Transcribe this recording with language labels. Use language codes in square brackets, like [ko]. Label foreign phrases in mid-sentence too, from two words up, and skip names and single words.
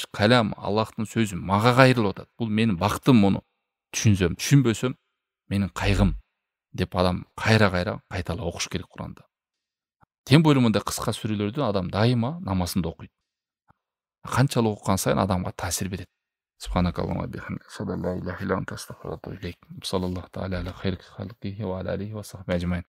[ky] Калам, Аллахтын сөзү мага кайрылып атат. Бул менин бактым, муну түшүнсөм, түшүнбөсөм менин кайгым деп адам кайра кайталап окуш керек Куранды. [ru] Тем более [ky] мындай кыска сүрөлөрдү адам дайыма намазында окуйт. Канчалык окуган сайын адамга таасир берет. [ar] سبحانك اللهم وبحمدك، أشهد أن لا إله إلا أنت، أستغفرك وأتوب إليك. صلى الله تعالى على خير خلقه وعلى آله وصحبه أجمعين.